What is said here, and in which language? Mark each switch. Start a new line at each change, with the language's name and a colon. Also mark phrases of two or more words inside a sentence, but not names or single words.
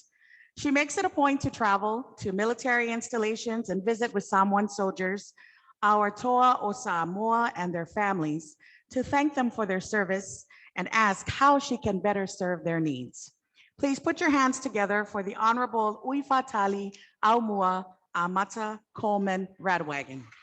English: She makes it a point to travel to military installations and visit with Samoan soldiers, our
Samoan: Toa o Samoa
English: and their families, to thank them for their service and ask how she can better serve their needs. Please put your hands together for the Honorable Uifatali Aumua Amata Coleman Radwagon.